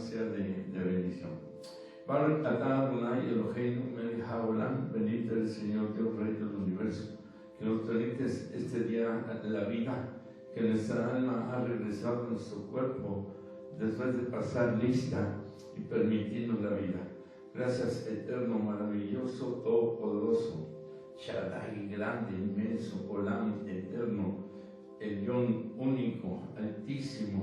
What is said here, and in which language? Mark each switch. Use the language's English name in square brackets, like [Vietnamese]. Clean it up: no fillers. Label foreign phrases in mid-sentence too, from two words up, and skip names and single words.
[Spanish] de bendición. [Hebrew] ברוך אתה אדני אלהינו מלך העולם, [Spanish] bendito el Señor Dios Rey del universo, que nos permites este día de la vida, que nuestra alma ha regresado a nuestro cuerpo después de pasar lista y permitirnos la vida. Gracias, eterno, maravilloso, todopoderoso, Shaddai, grande, inmenso, Olam, eterno, Elión, único, altísimo.